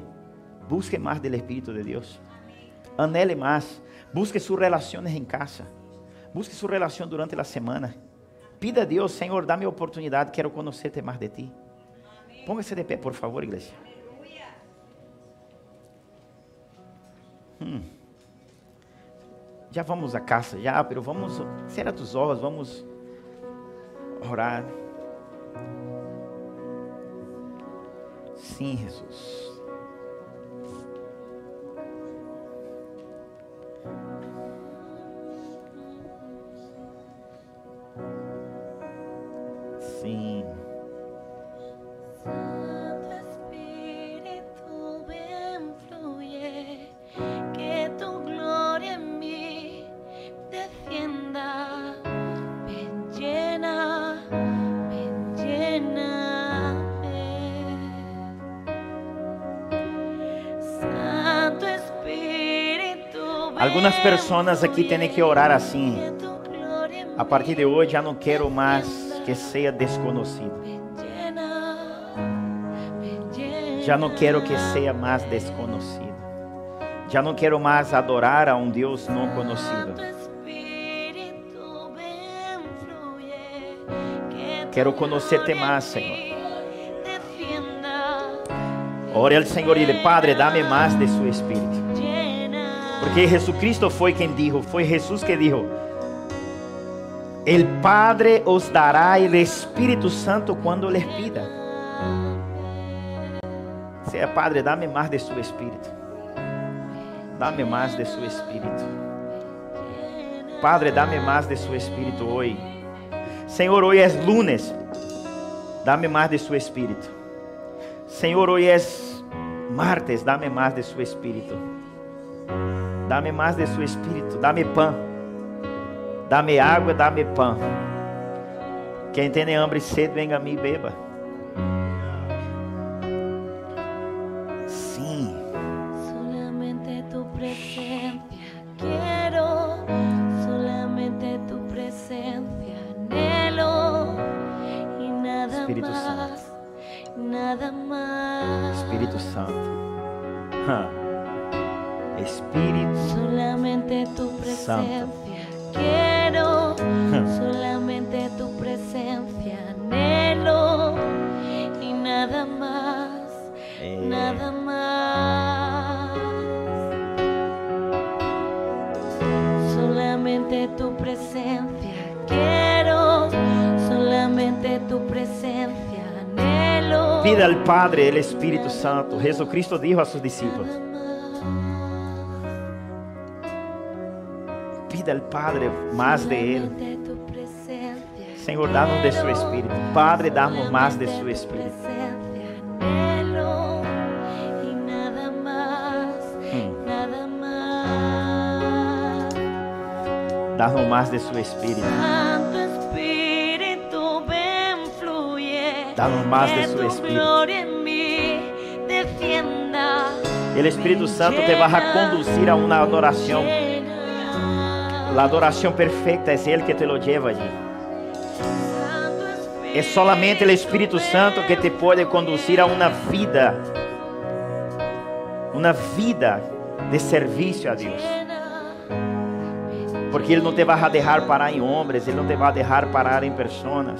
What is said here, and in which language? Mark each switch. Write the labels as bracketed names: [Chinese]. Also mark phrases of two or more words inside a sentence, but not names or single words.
[Portuguese] Busque mais do Espírito de Deus, anele mais, busque suas relações em casa, busque sua relação durante a semana, Pida a Deus, Senhor, dá-me a oportunidade, quero conhecer-te mais de ti. [Spanish] Póngase de pé, por favor, igreja. [Portuguese] Já vamos a casa, já, [Spanish] pero vamos, cerra tus olhos, vamos orar. [Portuguese] Sim, Jesus. Sim. [Spanish] Santo Espíritu, ven, fluye, que tu gloria en mí defienda. Ven, lléname. Santo Espíritu, ven, [Portuguese] Algumas pessoas aqui têm que orar assim. [Spanish] que tu gloria en [Portuguese] A partir de hoje, já não quero mais que seja desconhecido. Já não quero que seja mais desconhecido. Já não quero mais adorar a um Deus não conhecido. Quero conhecer-te mais, Senhor. Ore ao Senhor e dile, Padre, dá-me mais de seu Espírito. Porque Jesucristo foi quem disse, foi Jesus que disse: [Spanish] El Padre os dará el Espírito Santo quando les pida. Sea Padre, [Portuguese] dá-me mais de seu Espírito. Dá-me mais de seu Espírito. Padre, dá-me mais de seu Espírito hoje. Senhor, hoje é lunes. Dá-me mais de seu Espírito. Senhor, hoje é martes. Dá-me mais de seu Espírito. Dá-me mais de seu Espírito. Dá-me pão. Dá-me água, dá-me pão. Quem tem hambre e sede, venga a mim e beba. Sim. [Spanish] Solamente tu presencia quiero, solamente tu presencia anhelo y nada Espírito más, nada más. [Portuguese] Espírito Santo. Espírito. [Spanish] Solamente tu presencia quiero, solamente tu presencia anhelo y nada más, nada más. Solamente tu presencia quiero, solamente tu presencia anhelo. Pida al Padre el Espírito Santo. Jesucristo dijo a sus discípulos: pida al Padre más de Él. [Portuguese] Senhor, dá-nos de seu Espírito. Padre, dá-nos mais de seu Espírito. Dá-nos mais de seu Espírito. [Spanish] Santo Espíritu, ven, fluye. [Portuguese] Dá-nos mais de [Spanish] Que [Portuguese] seu [Spanish] tu [Portuguese] Espírito. [Spanish] gloria en mí defienda. [Portuguese] El Espírito Santo te vai a conduzir a uma adoração. A adoração perfeita é Ele que [Spanish] te lo lleva allí. [Portuguese] É solamente o Espírito Santo que te pode conduzir a uma vida de serviço a Deus. Porque Ele não te vai deixar parar em homens, Ele não te vai deixar parar em pessoas.